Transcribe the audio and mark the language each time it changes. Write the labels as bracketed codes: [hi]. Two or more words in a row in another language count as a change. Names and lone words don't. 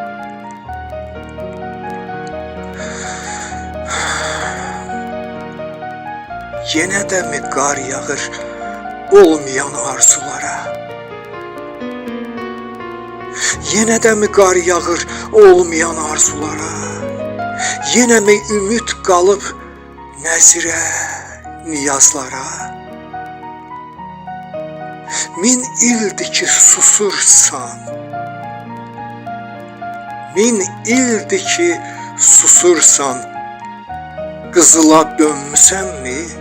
[tr] Yine de mi kar yağır olmayan arzulara? Yine de mi kar yağır olmayan arzulara? Yine mi ümit kalıp nəzirə, niyazlara? [az] Min ildir ki susursan, min ildir ki susursan, qızıla dönmüsənmi?